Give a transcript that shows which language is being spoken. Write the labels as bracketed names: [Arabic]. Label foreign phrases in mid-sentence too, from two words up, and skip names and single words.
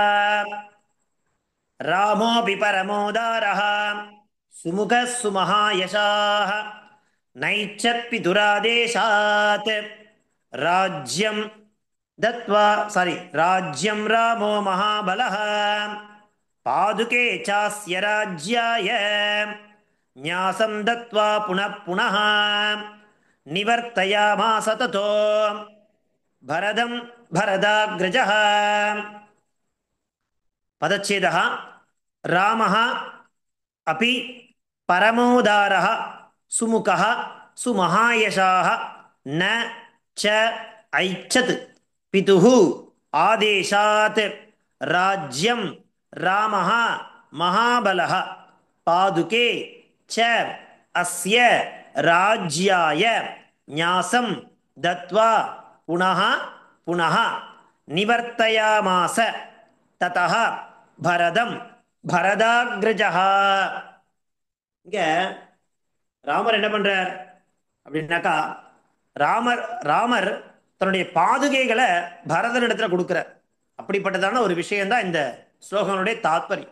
[Sanskrit] रामोऽपि परमोदारः सुमुखः सुमहायशाः नैच्छत् पितुरादेशात् राज्यं दत्वा राज्यं रामो महाबलः पादुके चास्य राज्याय न्यासं दत्वा पुनः पुनः निवर्तयामास ततो भरतं भरताग्रजः. பதச்சேதः ராமः अपि परमोदारः सुमुखः सुमहायशाः न च ऐच्छत् पितुः आदेशात् राज्यं रामः महाबलः पादुके च अस्य राज्याय न्यासं दत्वा पुनः पुनः निवर्तयामास ततः भरतं भरताग्रजः. [Tamil] இங்க ராமர் என்ன பண்றார் அப்படின்னாக்கா, ராமர் தன்னுடைய பாதுகைகளை பரதனிடத்துல கொடுக்கிறார். அப்படிப்பட்டதான ஒரு விஷயம்தான் இந்த ஸ்லோகனுடைய தாத்பரியம்.